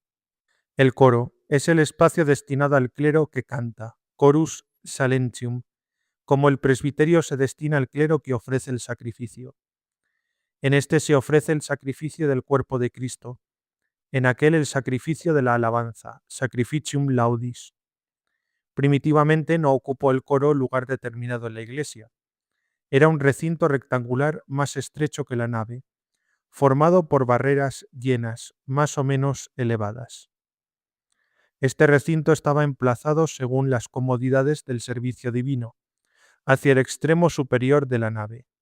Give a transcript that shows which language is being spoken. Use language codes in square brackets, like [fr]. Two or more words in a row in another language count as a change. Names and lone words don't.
[es] El coro es el espacio destinado al clero que canta, [la] chorus salentium, [es] como el presbiterio se destina al clero que ofrece el sacrificio. En este se ofrece el sacrificio del cuerpo de Cristo, en aquel el sacrificio de la alabanza, [la] sacrificium laudis. [es] Primitivamente no ocupó el coro lugar determinado en la iglesia. Era un recinto rectangular más estrecho que la nave, formado por barreras llenas, más o menos elevadas. Este recinto estaba emplazado según las comodidades del servicio divino, hacia el extremo superior de la nave.